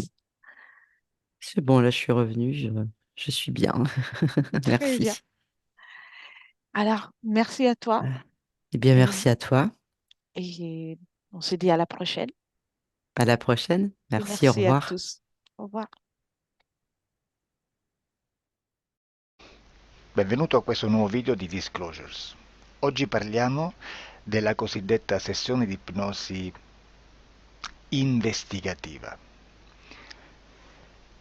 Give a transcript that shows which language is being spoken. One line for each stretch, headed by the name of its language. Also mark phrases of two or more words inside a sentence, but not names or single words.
French: C'est bon, là, je suis revenu. Je suis bien. Très bien. Merci. Alors, merci à toi Eh bien, et, merci à toi. et on se dit à la prochaine. À la prochaine. Et Merci, au merci à revoir. tous. Au revoir.
Italian: Benvenuto a questo nuovo video di Disclosures. Oggi parliamo della cosiddetta sessione di ipnosi investigativa.